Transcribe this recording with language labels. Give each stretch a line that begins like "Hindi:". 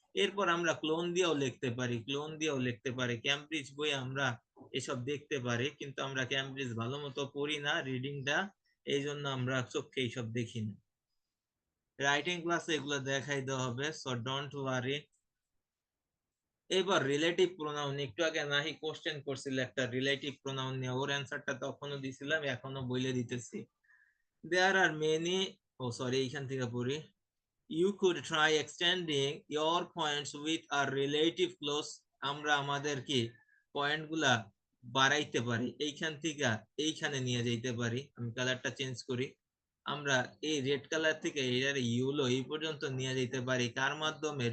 Bangla: এরপর আমরা ক্লোন দিয়েও লিখতে পারি, ক্যামব্রিজ বই আমরা এসব দেখতে পারি, কিন্তু আমরা ক্যামব্রিজ ভালো মতো পড়ি না রিডিংটা, এই জন্য আমরা চোখে এইসব দেখি না। রাইটিং ক্লাসে এগুলো দেখাই দেওয়া হবে, সো ডোন্ট ওয়ারি। এবার রিলেটিভ প্রোনাউন, একটু আগে নাহি কোশ্চেন করছিল একটা রিলেটিভ প্রোনাউন নিয়ে, ওর অ্যান্সারটা তখনও দিছিলাম, এখনো বলে দিতেছি।
English: There are many, oh sorry,
Bangla: এইখান থেকে পড়ি।
English: You could try extending your points with a relative close,
Bangla: আমরা আমাদের কি পয়েন্ট গুলা বাড়াইতে পারি, এইখান থেকে এইখানে নিয়ে যাইতে পারি। আমি কালারটা চেঞ্জ করি, আমরা এই রেড কালার থেকে এর ইউলো এই পর্যন্ত নিয়ে যেতে পারি। কার মাধ্যমে?